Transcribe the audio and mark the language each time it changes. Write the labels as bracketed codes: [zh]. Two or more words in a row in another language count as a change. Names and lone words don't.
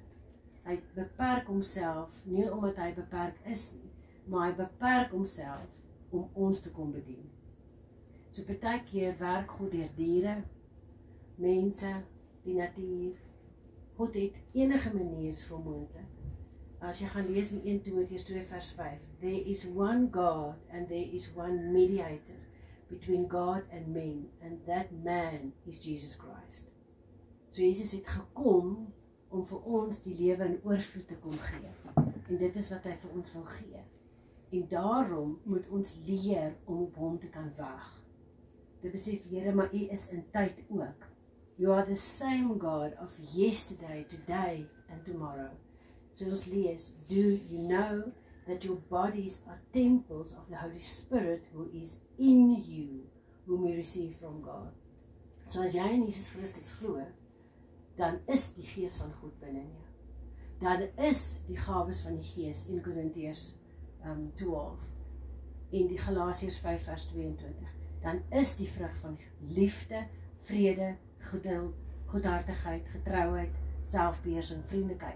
[af] Hy beperk homself nie omdat hy beperk is nie, maar hy beperk homself om ons te kom bedien. So partykeer werk God deur diere, mense, die natuur. God het enige maniere vir moontlik. As jy gaan lees in 1 Timoteus 2 vers 5, [en] there is one God and there is one mediator between God and men, and that man is Jesus Christ. [af] So Jesus het gekom om vir ons die lewe in oorvloed te kom gee. En dit is wat hy vir ons wil gee. En daarom moet ons leer om op hom te kan wag. Dit besef, Here, maar U is in tyd ook. [en] You are the same God of yesterday, today and tomorrow. [af] So ons lees, [en] do you know that your bodies are temples of the Holy Spirit who is in you, whom you receive from God. [af] So as jy in Jesus Christus glo, dan is die Gees van God binne in jou. Dan is die gawes van die Gees in Korintiërs 12 en die Galasiërs 5 vers 22. Dan is die vrug van liefde, vrede, geduld, goedhartigheid, getrouheid, selfbeheersing, vriendelikheid.